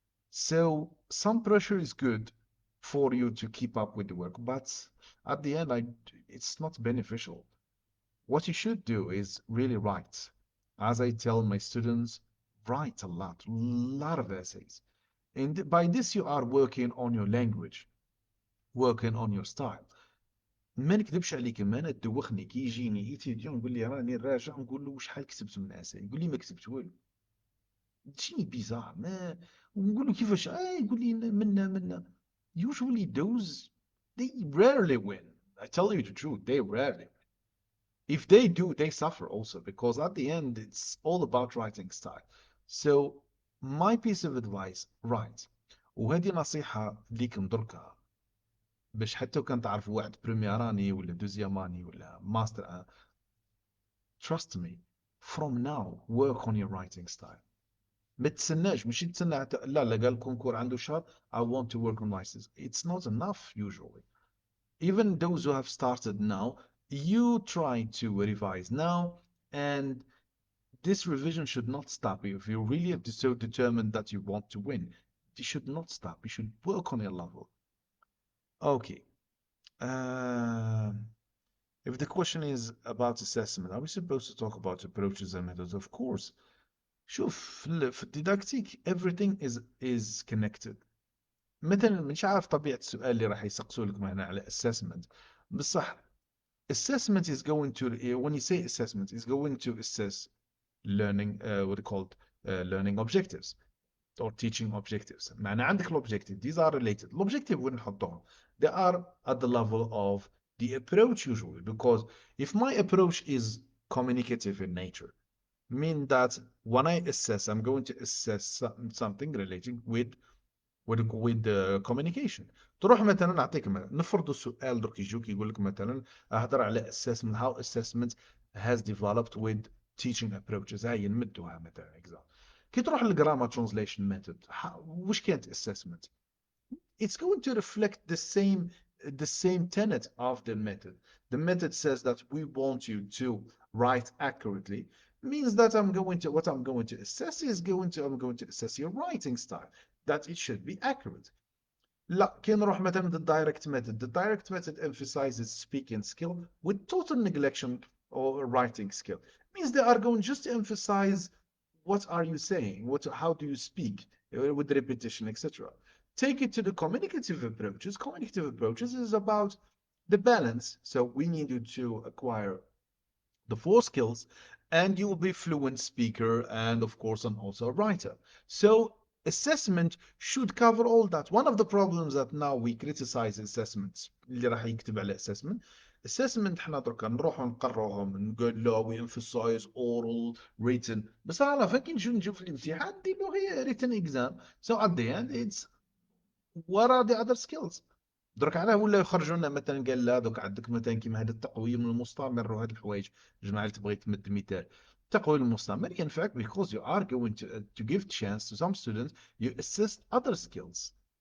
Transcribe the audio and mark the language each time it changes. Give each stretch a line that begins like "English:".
English: So some pressure is good for you to keep up with the work, but at the end, it's not beneficial. What you should do is really write. As I tell my students, write a lot of essays. And by this, you are working on your language, working on your style.
Arabic: ما نكذبش عليك، انا تدوخني كي يجيني ايتيديون يقول لي راني راجع، نقول له شحال كتبت من اساي، يقول لي ما كتبت والو. تجيني بيزار ما، ونقول له كيفاش، يقول لي منا.
English: Usually those, they rarely win. I tell you the truth, they rarely. If they do, they suffer also because at the end, it's all about writing style. So my piece of advice, write.
Arabic: وهذه نصيحة ليكم دركا، باش حتى كان تعرفوا واحد بريميراني ولا دوزياماني ولا ماستر.
English: Trust me, from now work on your writing style.
Arabic: ما تستناش، مش تستنى لا لا قال الكونكور عنده شهر
English: I want to work on writing. It's not enough usually. Even those who have started now, you try to revise now, and this revision should not stop you. If you're really so determined that you want to win, you should not stop. You should work on your level. Okay. Um, if the question is about assessment, are we supposed to talk about approaches and methods? Of course.
Arabic: شوف في الديداكتيك
English: everything is connected.
Arabic: مثلا مش عارف طبيعة السؤال اللي راح يسقسوا لكم هنا على assessment.
English: بصح assessment is going to, when you say assessment, is going to assess learning, what are called learning objectives or teaching objectives.
Arabic: معنى عندك الobjective,
English: these are related.
Arabic: L'objective وين نحطهم?
English: They are at the level of the approach usually, because if my approach is communicative in nature, mean that when I assess, I'm going to assess something relating with the communication.
Arabic: تروح مثلا نعطيك مثلا، نفرض السؤال درك يجوك يقول لك مثلا اهضر على assessment,
English: how assessment has developed with teaching approaches.
Arabic: هاي نمدوها مثلا example. كي تروح للجرامر
English: translation method،
Arabic: وش كانت
English: assessment؟ It's going to reflect the same tenet of the method. The method says that we want you to write accurately, means that I'm going to assess is I'm going to assess your writing style, that it should be accurate.
Arabic: لا كي نروح مثلا
English: the direct method emphasizes speaking skill with total neglection of writing skill. Means they are going just to emphasize what are you saying, how do you speak, with repetition, etc. Take it to the communicative approaches. Communicative approaches is about the balance. So we need you to acquire the four skills, and you will be fluent speaker and of course and also a writer. So assessment should cover all that. One of the problems that now we criticize assessments
Arabic: اللي راح يكتب على assessment احنا دركا نروح نقررهم نقول له
English: we emphasize oral written،
Arabic: بس على فكرة نشوف الامتحان نديرو غير written exam.
English: So at the end it's what are the other skills.
Arabic: درك علاه ولا يخرجوا لنا مثلا قال لا دوك عندك مثلا كيما هذا التقويم المستمر وهذه الحوايج. جماعه اللي تبغي تمد مثال، التقويم المستمر ينفعك
English: because you are going to give chance to some students you assist other skills.